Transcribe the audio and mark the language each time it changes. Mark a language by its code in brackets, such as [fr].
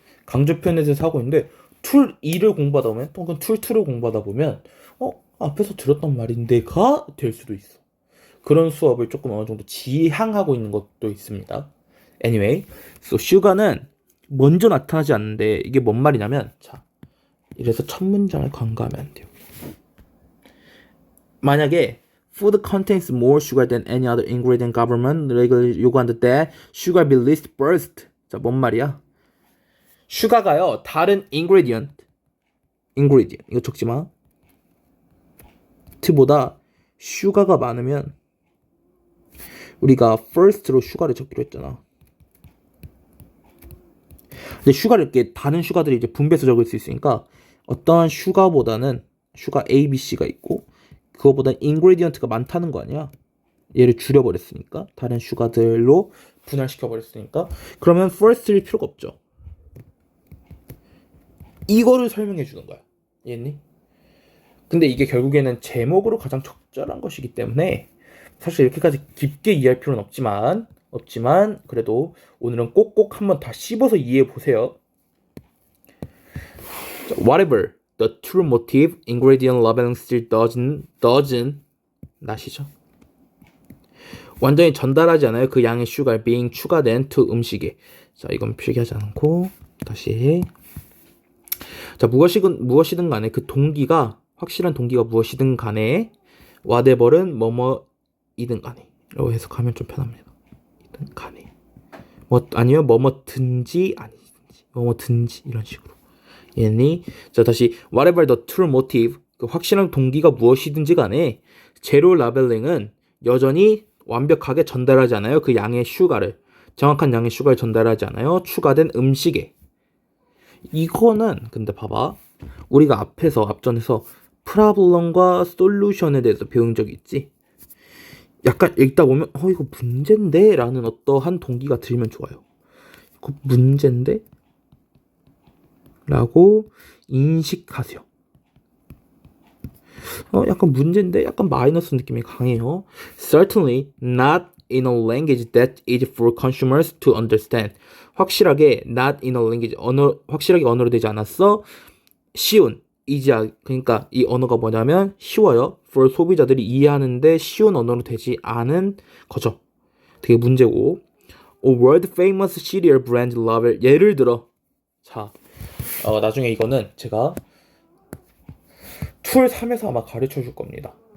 [ko] 강조 표현에 대해서 하고 있는데 툴 2를 공부하다 보면 또는 툴 2를 공부하다 보면 앞에서 들었던 말인데가 될 수도 있어. 그런 수업을 조금 어느 정도 지향하고 있는 것도 있습니다. Anyway, 슈가는 먼저 나타나지 않는데 이게 뭔 말이냐면 자, 이래서 첫 문장을 간과하면 안 돼요. 만약에 [en] food contains more sugar than any other ingredient government regularly [ko] 요구한다 [en] that sugar be listed first. [ko] 자, 뭔 말이야? 슈가가요 다른 ingredient 이거 적지 마. 보다 슈가가 많으면 우리가 first로 슈가를 적기로 했잖아. 근데 슈가를 이렇게 다른 슈가들이 이제 분배해서 적을 수 있으니까 어떠한 슈가보다는 슈가 A, B, C가 있고 그거보다 인그레디언트가 많다는 거 아니야. 얘를 줄여버렸으니까 다른 슈가들로 분할시켜버렸으니까 그러면 first일 필요가 없죠. 이거를 설명해 주는 거야. 이해했니? 근데 이게 결국에는 제목으로 가장 적절한 것이기 때문에 사실 이렇게까지 깊게 이해할 필요는 없지만 그래도 오늘은 꼭꼭 한번 다 씹어서 이해해 보세요. [en] Whatever the true motive, ingredient labeling still doesn't [ko] 나시죠? 완전히 전달하지 않아요. 그 양의 [en] sugar being [ko] 추가된 to 음식에. 자, 이건 필기하지 않고 다시. 자, 무엇이든 간에 그 동기가 확실한 동기가 무엇이든 간에 whatever은 뭐뭐이든 간에 라고 해석하면 좀 편합니다. 이든 간에 아니면 뭐뭐든지 아니든지 뭐뭐든지 이런 식으로. 얘니 자 다시 [en] whatever the true motive [ko] 그 확실한 동기가 무엇이든지 간에 제로 라벨링은 여전히 완벽하게 전달하지 않아요. 그 양의 슈가를 정확한 양의 슈가를 전달하지 않아요. 추가된 음식에. 이거는 근데 봐봐 우리가 앞전에서 프로블럼과 솔루션에 대해서 배운 적이 있지. 약간 읽다 보면 이거 문제인데 라는 어떠한 동기가 들면 좋아요. 이거 문제인데 라고 인식하세요. 약간 문제인데 약간 마이너스 느낌이 강해요. [en] Certainly not in a language that is for consumers to understand. [ko] 확실하게 [en] not in a language [ko] 확실하게 언어로 되지 않았어. 쉬운 그러니까 이 언어가 뭐냐면 쉬워요. for 소비자들이 이해하는데 쉬운 언어로 되지 않은 거죠. 되게 문제고. [en] A world famous cereal brand label [ko] 예를 들어 자 나중에 이거는 제가 툴 3에서 아마 가르쳐 줄 겁니다.